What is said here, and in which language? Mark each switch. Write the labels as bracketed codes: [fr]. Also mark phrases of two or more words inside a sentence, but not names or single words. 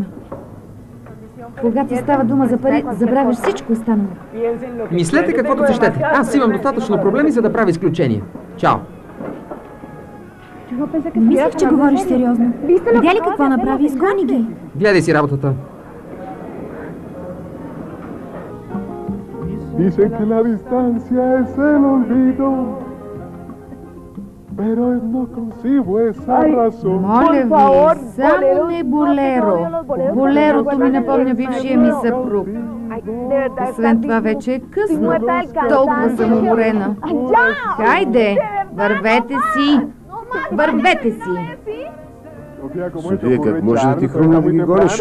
[bg] Когато става дума за пари, забравяш всичко останало. Мислете каквото си щете. Аз имам достатъчно проблеми, за да правя изключение. Чао! Мислех, че говориш сериозно. Видя ли какво направи? Изгони ги. Гледай си работата. [es] Dicen que la distancia es el olvido, pero no concibo esa razón. [bg] Моля ви, само не болеро. Болерото ми напомня бившия ми съпруг. Освен това вече е късно. Толкова съм уморена. Хайде, вървете си. Вървете си! София, как може да ти хрумне да ги гониш?